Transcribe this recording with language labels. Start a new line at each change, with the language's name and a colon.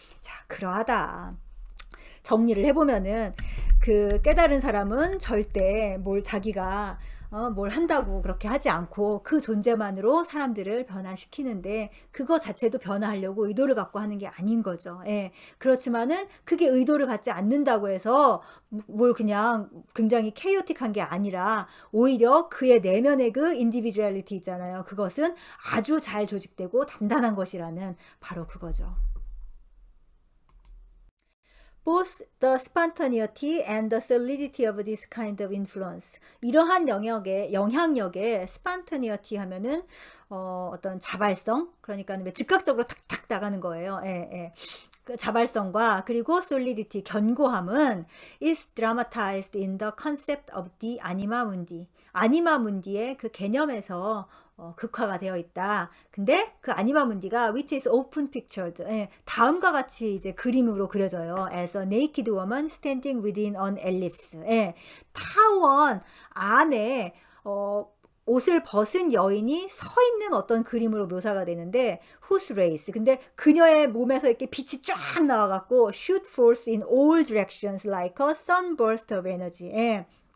Korean: 자, 그러하다. 정리를 해보면은, 그 깨달은 사람은 절대 뭘 자기가 뭘 한다고 그렇게 하지 않고 그 존재만으로 사람들을 변화시키는데, 그거 자체도 변화하려고 의도를 갖고 하는 게 아닌 거죠. 예. 그렇지만은 그게 의도를 갖지 않는다고 해서 뭘 그냥 굉장히 케이오틱한 게 아니라, 오히려 그의 내면의 그 인디비주얼리티 있잖아요. 그것은 아주 잘 조직되고 단단한 것이라는, 바로 그거죠.
English: Both the spontaneity and the solidity of this kind of influence.
Korean: 이러한 영향력의 spontaneity 하면은 어떤 자발성, 그러니까 즉각적으로 탁탁 나가는 거예요. 예, 예. 그 자발성과, 그리고
English: solidity,
Korean: 견고함은
English: is dramatized in the concept of the anima mundi.
Korean: 아니마 문디의 그 개념에서 극화가 되어 있다. 근데 그 아니마 문디가
English: which is often pictured,
Korean: 예, 다음과 같이 이제 그림으로 그려져요.
English: as a naked woman standing within an ellipse.
Korean: 예, 타원 안에 옷을 벗은 여인이 서 있는 어떤 그림으로 묘사가 되는데,
English: whose rays,
Korean: 근데 그녀의 몸에서 이렇게 빛이 쫙 나와갖고
English: shoot forth in all directions like a sunburst of energy.
Korean: 예.